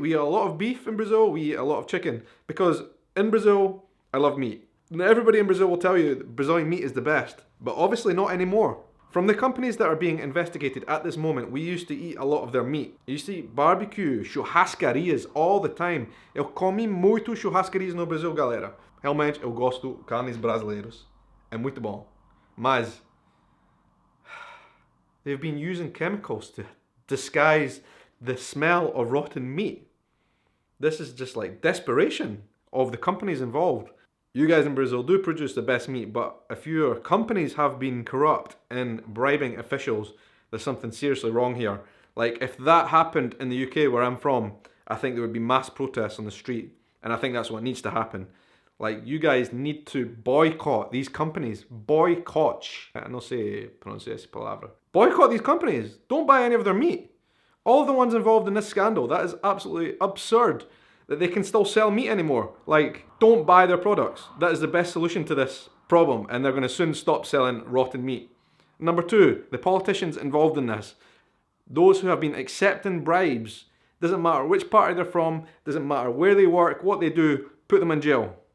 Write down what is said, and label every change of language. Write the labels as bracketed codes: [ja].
[en] We eat a lot of beef in Brazil. We eat a lot of chicken. Because in Brazil, I love meat. And everybody in Brazil will tell you that Brazilian meat is the best. But obviously not anymore. From the companies that are being investigated at this moment, we used to eat a lot of their meat. You used to eat barbecue, churrascarias all the time. [pt] Eu comi muito churrascarias no Brasil, galera. Realmente, eu gosto carnes brasileiras. É muito bom. Mas [en] they've been using chemicals to disguise the smell of rotten meat. This is just like desperation of the companies involved. You guys in Brazil do produce the best meat, but if your companies have been corrupt in bribing officials, there's something seriously wrong here. Like, if that happened in the UK where I'm from, I think there would be mass protests on the street. And I think that's what needs to happen. Like, you guys need to boycott these companies. Boycott. [pt] I não sei pronunciar essa palavra. [en] Boycott these companies. Don't buy any of their meat. All the ones involved in this scandal, that is absolutely absurd that they can still sell meat anymore. Like, don't buy their products. That is the best solution to this problem, and they're going to soon stop selling rotten meat. Number two, the politicians involved in this. Those who have been accepting bribes, doesn't matter which party they're from, doesn't matter where they work, what they do, put them in jail.